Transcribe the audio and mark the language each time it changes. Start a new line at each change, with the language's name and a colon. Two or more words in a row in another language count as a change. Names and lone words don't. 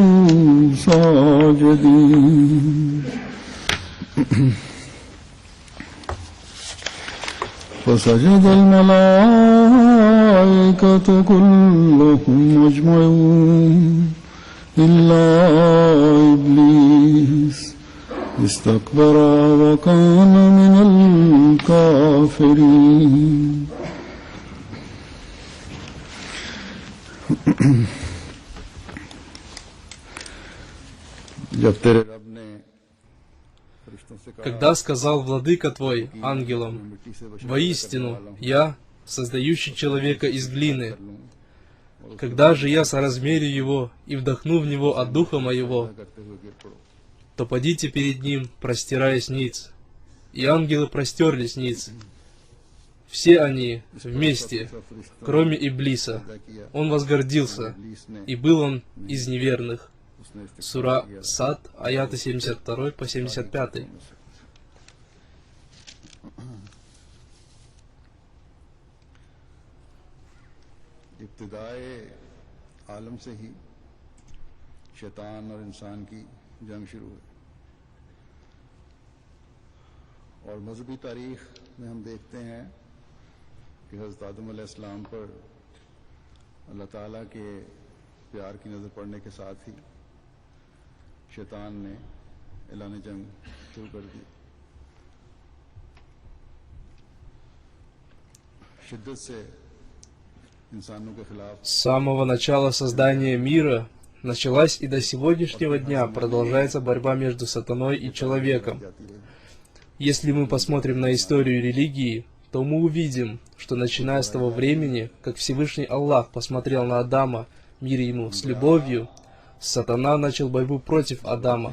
Arabic: ساجدين فسجد الملائكة كلهم أجمعون إلا إبليس استكبر وكان من الكافرين
Russian: Когда сказал Владыка твой ангелам: «Воистину, я, создающий человека из глины, когда же я соразмерю его и вдохну в него от духа моего, то подите перед ним, простираясь ниц». И ангелы простерлись ниц. Все они вместе, кроме Иблиса. Он возгордился, и был он из неверных. Сура Сад, аяты 72 по 75.
Urdu: ابتدائے عالم سے ہی شیطان اور انسان کی جنگ شروع ہوئی اور مذہبی تاریخ میں ہم دیکھتے ہیں کہ حضرت آدم علیہ السلام پر اللہ تعالیٰ کے پیار کی نظر پڑنے کے ساتھ ہی شیطان نے اعلان جنگ شروع کر دی. شدت سے
Russian: С самого начала создания мира началась и до сегодняшнего дня продолжается борьба между сатаной и человеком. Если мы посмотрим на историю религии, то мы увидим, что начиная с того времени, как Всевышний Аллах посмотрел на Адама, мир ему, с любовью, сатана начал борьбу против Адама.